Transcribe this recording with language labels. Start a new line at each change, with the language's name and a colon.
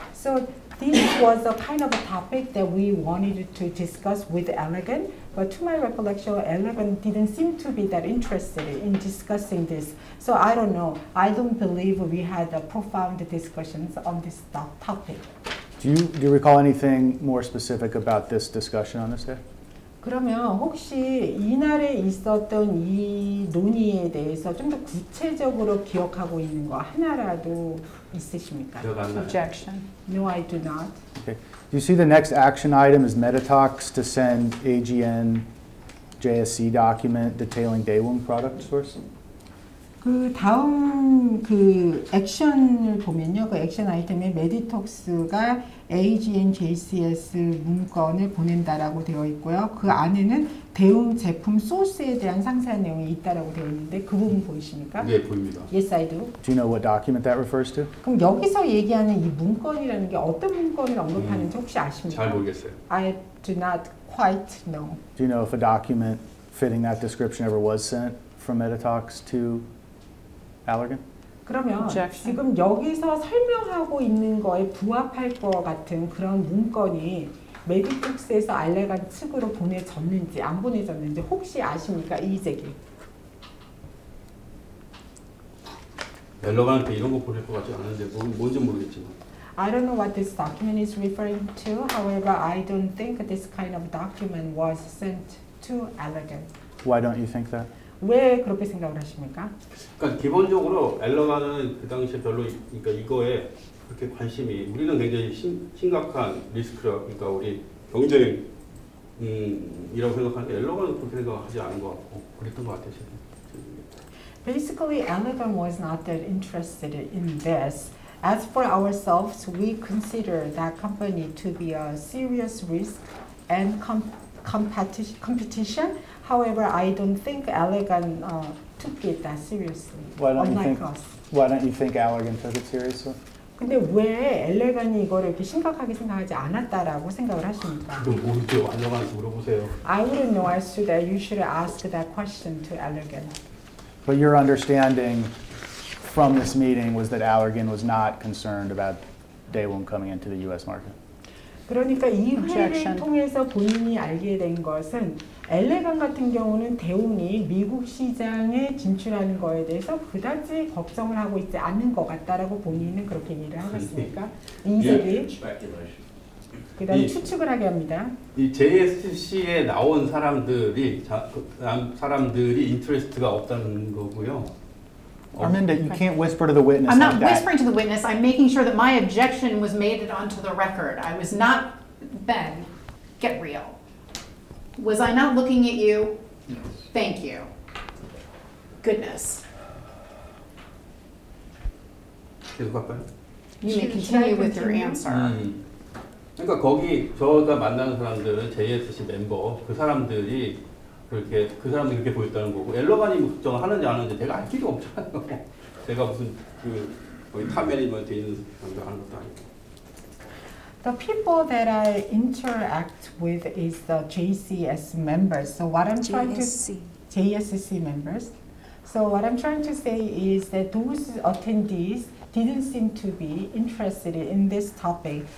English: So this was a kind of a topic that we wanted to discuss with Allergan, but to my recollection, Allergan didn't seem to be that interested in discussing this. So I don't know. I don't believe we had profound discussions on this topic. Do you recall anything more specific about this discussion on this day?
Korean: 그러면 혹시 이날에 있었던 이 논의에 대해서 좀 더 구체적으로 기억하고 있는 거 하나라도 있으십니까? 기억 안 나요.
English: Objection. No, I do not. Okay. Do you see the next action item is Metatalks to send AGN JSC document detailing Daewoo product source?
Korean: 그 다음 그 액션을 보면요, 그 액션 아이템에 메디톡스가 AGN JCS 문건을 보낸다라고 되어 있고요. 그 안에는 대웅 제품 소스에 대한 상세한 내용이 있다라고 되어 있는데 그 부분 보이십니까? 네, 보입니다.
English: Yes, I do. Do you know what document that refers to?
Korean: 그럼 여기서 얘기하는 이 문건이라는 게 어떤 문건을 언급하는지 혹시 아십니까? 잘 모르겠어요.
English: I do not quite know. Do you know if a document fitting that description ever was sent from Metatalks to Allergan?
Korean: 그러면
English: Objection.
Korean: 지금 여기서 설명하고 있는 거에 부합할 것 같은 그런 문건이 메디톡스에서 알레간 측으로 보내졌는지 안 보내졌는지 혹시 아십니까? 이의제기. 멜러가한테 이런 거 보낼 것 같지 않은데 뭔지 모르겠지만
English: I don't know what this document is referring to. However, I don't think this kind of document was sent to Allergan. Why don't you think that?
Korean: 왜 그렇게 생각을 하십니까? 그러니까 기본적으로 멜러가는 그 당시에 별로 그러니까 이거에 그렇게 관심이 우리는 굉장히 심각한 리스크라 그러니까 우리 경쟁이라고 생각하는데 멜러가는 그렇게 생각하지 않은 것 같고 그랬던 것 같아요.
English: Basically, Allergan was not that interested in this. As for ourselves, we consider that company to be a serious risk and competition. However, I don't think Allergan took it that seriously, Why don't you unlike think- us. Why don't you think Allergan took it seriously?
Korean: 근데 왜 엘레간이 이거를 이렇게 심각하게 생각하지 않았다라고 생각을 하십니까? 그거 모르죠. 알려가서 물어보세요.
English: I wouldn't know as to that. You should ask that question to Allergan. But your understanding from this meeting was that Allergan was not concerned about Daewoo coming into the U.S. market.
Korean: 그러니까 이 회의를
English: Objection.
Korean: 통해서 본인이 알게 된 것은 엘레간 같은 경우는 대웅이 미국 시장에 진출하는 거에 대해서 그다지 걱정을 하고 있지 않는 것 같다라고 본인은 그렇게 얘기를 하셨으니까 인색이 그다음 이- 추측을 하게 합니다. 이 JSC에 나온 사람들이 사람들이 인트레스트가 없다는 거고요.
English: Arminda, you can't whisper to the witness I'm like that. whispering to the witness, I'm making sure that my objection was made it onto the record. I was not, Ben, get real. Was I not looking at you? Thank you. Goodness.
Korean: 계속 할까요?
English: You may Should I continue with your continue? answer.
Korean: 그러니까 거기 저가 만나는 사람들은 JSC 멤버 그 사람들이 그렇게 보였다는 거고 엘러간이 걱정하는지 안 하는지 내가 알 필요 없잖아요. 내가 무슨 거의 탑 매니지먼트에 있는 사람들 하는 것도 아니고.
English: The people that I interact with is the JCS members. So what I'm trying to JSC. JSC members. So what I'm trying to say is that those attendees didn't seem to be interested in this topic.